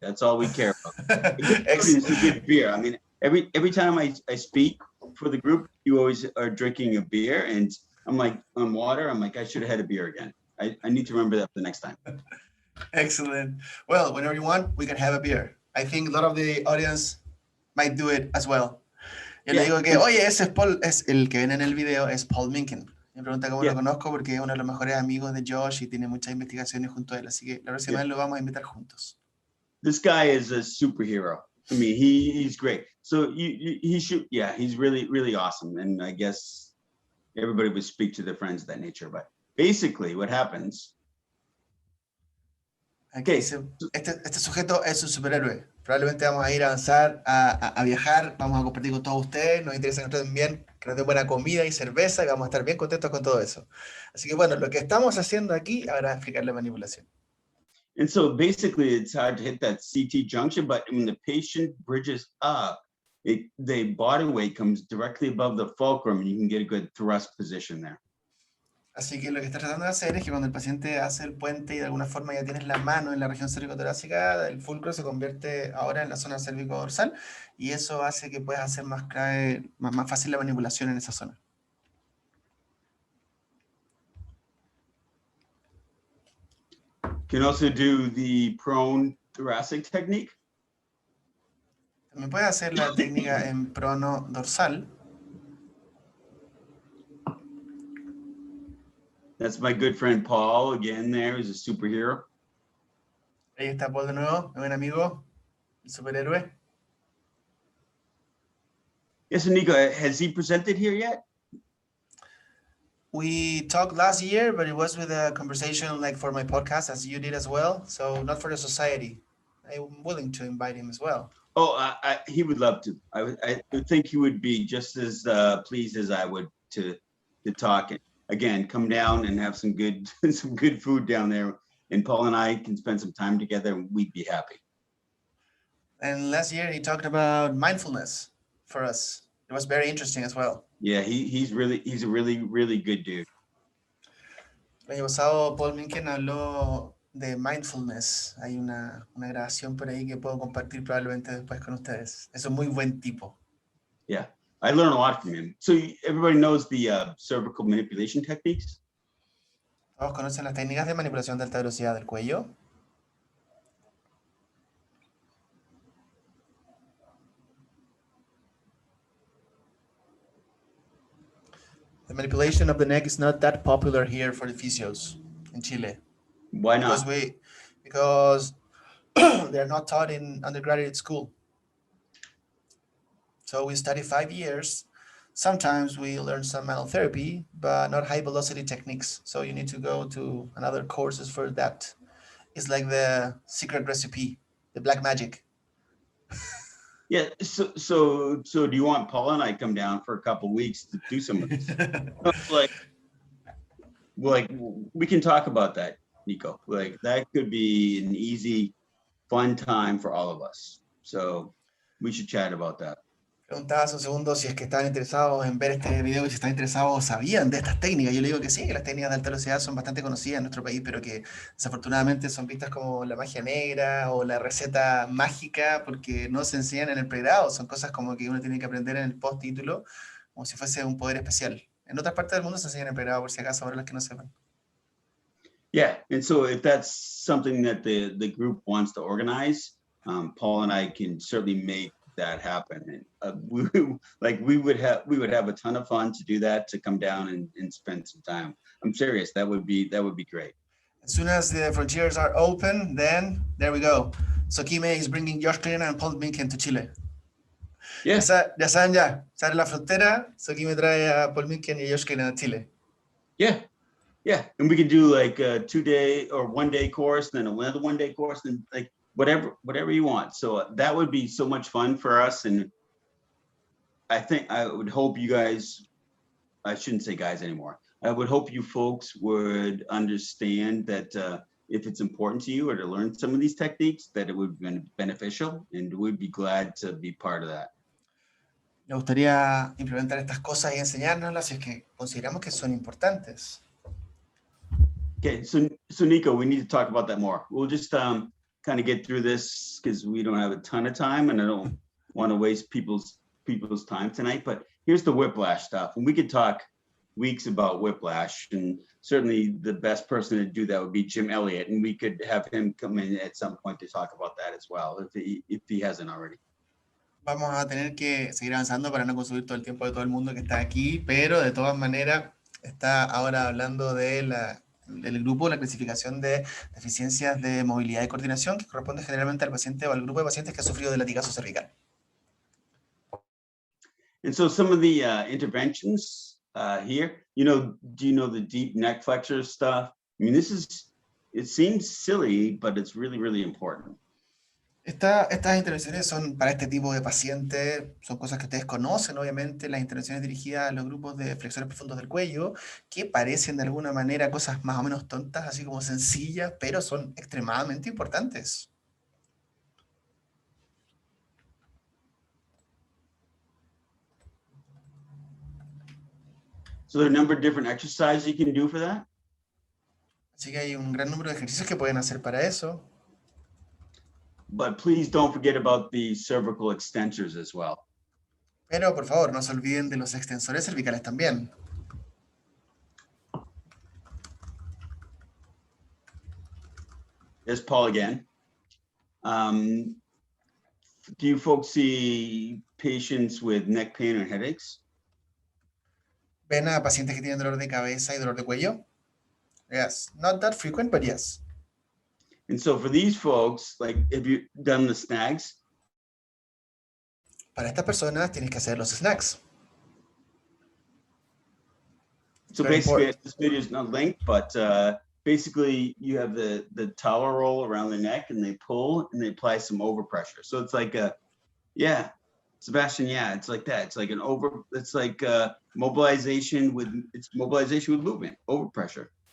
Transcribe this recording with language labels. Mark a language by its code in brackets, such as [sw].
[en] That's all we care about. Good food is a good beer. I mean, every time I speak for the group, you always are drinking a beer, and I'm like, on water. I'm like, I should have had a beer again. I need to remember that for the next time. Excellent. Well, whenever you want, we can have a beer. I think a lot of the audience might do it as well. [es] Yo le digo que, oye, ese es Paul, es el que ven en el video, es Paul Minkin. Me pregunta cómo lo conozco porque es uno de los mejores amigos de Josh y tiene muchas investigaciones junto a él. Así que la próxima vez lo vamos a invitar juntos. [en] This guy is a superhero. I mean, he's great. So he should, he's really, really awesome. And I guess everybody would speak to their friends of that nature. But basically what happens. [es] Aquí dice, este sujeto es un superhéroe. Probablemente vamos a ir a avanzar, a viajar, vamos a compartir con todos ustedes. Nos interesa que nos traten bien, que nos den buena comida y cerveza y vamos a estar bien contentos con todo eso. Así que bueno, lo que estamos haciendo aquí, ahora explicar la manipulación. [en] And so basically it's hard to hit that CT junction, but when the patient bridges up, the body weight comes directly above the fulcrum and you can get a good thrust position there. [es] Así que lo que está tratando de hacer es que cuando el paciente hace el puente y de alguna forma ya tienes la mano en la región cérvico-torácica, el fulcro se convierte ahora en la zona cérvico-dorsal y eso hace que puedas hacer más fácil la manipulación en esa zona. [en] Can also do the prone thoracic technique. [es] También puedes hacer la técnica en prono dorsal. [en] That's my good friend Paul again. There is a superhero. [es] Ahí está Paul de nuevo, mi buen amigo, el superhéroe. [en] Yes, Nico, has he presented here yet? We talked last year, but it was with a conversation like for my podcast, as you did as well. So not for the society. I'm willing to invite him as well. Oh, he would love to. I think he would be just as pleased as I would to talk. Again, come down and have some good food down there, and Paul and I can spend some time together, and we'd be happy. And last year he talked about mindfulness for us. It was very interesting as well. Yeah, he's a really good dude. [es] El año pasado Paul Minkin habló de mindfulness. Hay una grabación por ahí que puedo compartir probablemente después con ustedes. Es un muy buen tipo. [en] Yeah. I learned a lot from him. So everybody knows the cervical manipulation techniques? [es] ¿Todos conocen las técnicas de manipulación de alta velocidad del cuello? [en] The manipulation of the neck is not that popular here for the physios in Chile. Why not? Because they're not taught in undergraduate school. So we study 5 years. Sometimes we learn some manual therapy, but not high velocity techniques. So you need to go to another courses for that. It's like the secret recipe, the black magic. Yeah. So do you want Paul and I come down for a couple of weeks to do some of this? like we can talk about that, Nico. Like that could be an easy, fun time for all of us. So we should chat about that. [es] Preguntaba hace un segundo si es que estaban interesados en ver este video y si estaban interesados sabían de estas técnicas. Yo le digo que sí, que las técnicas de alta velocidad son bastante conocidas en nuestro país, pero que desafortunadamente son vistas como la magia negra o la receta mágica porque no se enseñan en el pregrado. Son cosas como que uno tiene que aprender en el postítulo como si fuese un poder especial. En otras partes del mundo se enseñan en el pregrado, por si acaso, ahora los que no sepan. [en] Yeah, and so if that's something that the group wants to organize, Paul and I can certainly make that happen. And we would have a ton of fun to do that, to come down and spend some time. I'm serious, that would be great. As soon as the frontiers are open, then there we go. SOKIME is bringing Josh Cleland and Paul Minkin to Chile. Yeah. [es] Ya saben ya, sale la frontera, SOKIME trae a Paul Minkin y Josh Cleland a Chile. [en] Yeah, and we could do like a 2-day or 1-day course, then another 1-day course, and like whatever you want. So that would be so much fun for us. And I would hope you guys, I shouldn't say guys anymore. I would hope you folks would understand that if it's important to you or to learn some of these techniques, that it would be beneficial, and we'd be glad to be part of that. [es] Me gustaría implementar estas cosas y enseñárnoslas si es que consideramos que son importantes. [en] Okay, so Nico, we need to talk about that more. We'll just kind of get through this because we don't have a ton of time, and I don't want to waste people's time tonight. But here's the whiplash stuff, and we could talk weeks about whiplash, and certainly the best person to do that would be Jim Elliott, and we could have him come in at some point to talk about that as well, if he hasn't already. [es] Vamos a tener que seguir avanzando para no consumir todo el tiempo de todo el mundo que está aquí, pero de todas maneras está ahora hablando del grupo, la clasificación de deficiencias de movilidad y coordinación, que corresponde generalmente al paciente o al grupo de pacientes que ha sufrido de latigazo cervical. [en] And so some of the interventions here, do you know the deep neck flexor stuff? I mean, it seems silly, but it's really, really important. [es] Estas intervenciones son para este tipo de paciente, son cosas que ustedes conocen, obviamente, las intervenciones dirigidas a los grupos de flexores profundos del cuello, que parecen de alguna manera cosas más o menos tontas, así como sencillas, pero son extremadamente importantes. [en] So there are a number of different exercises you can do for that. [es] Así que hay un gran número de ejercicios que pueden hacer para eso. [en] But please don't forget about the cervical extensors as well. [es] Pero por favor, no se olviden de los extensores cervicales también. [en] There's Paul again. Do you folks see patients with neck pain or headaches? [es] ¿Ven a pacientes que tienen dolor de cabeza y dolor de cuello? [en] Yes, not that frequent, but yes. And so for these folks, like, have you done the snags? [es] Para estas personas tienes que hacer los snacks. [en] So Very basically, important. this video is not linked, but basically you have the towel roll around the neck, and they pull and they apply some overpressure. So it's like Sebastian, it's like that. It's like mobilization with movement, overpressure.